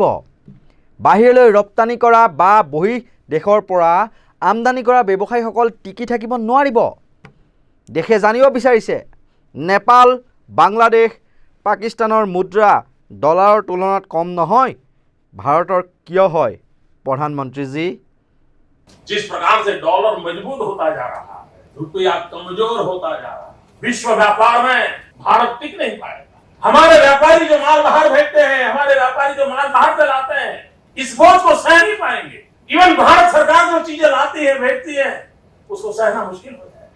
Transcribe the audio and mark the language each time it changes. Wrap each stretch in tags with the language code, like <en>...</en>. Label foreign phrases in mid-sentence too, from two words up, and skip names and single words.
<as>বাহিৰলৈ ৰপ্তানি কৰা বা বহি দেশৰ পৰা আমদানি কৰা ব্যৱসায়ীসকল টিকি থাকিব নোৱাৰিব। দেশে জানিব বিচাৰিছে নেপাল, বাংলাদেশ, পাকিস্তানৰ মুদ্ৰা ডলাৰৰ তুলনাত কম নহয়, ভাৰতৰ কিয় হয় প্ৰধানমন্ত্ৰীজী?</as> <hi>जिस प्रकार से डॉलर मजबूत होता जा रहा है, रुपया कमजोर होता जा रहा है, विश्व व्यापार में भारत टिक नहीं पाएगा। हमारे व्यापारी जो माल बाहर भेजते हैं, हमारे व्यापारी जो माल बाहर से लाते हैं, इस बोझ को सह नहीं पाएंगे। इवन भारत सरकार जो चीजें लाती है भेजती है उसको सहना मुश्किल हो जाएगा।</hi>